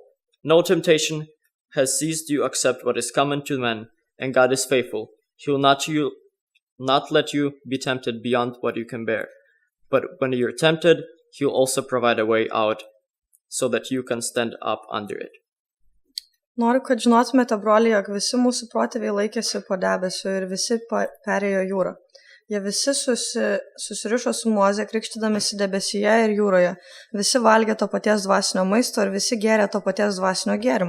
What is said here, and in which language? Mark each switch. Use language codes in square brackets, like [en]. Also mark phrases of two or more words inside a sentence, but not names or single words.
[en] No temptation has seized you except what is common to men, and God is faithful. He will not let you be tempted beyond what you can bear. But when you're tempted, He will also provide a way out, so that you can stand up under it. [lt] Noriu, kad žinotumėte, broliai, jog visi mūsų protėviai laikėsi po debesiu ir visi perėjo jūrą. Jie visi susirišo su Moze, krikštydamėsi debesyje ir jūroje. Visi valgė to paties dvasinio maisto ir visi gėrė to paties dvasinio gėrimo.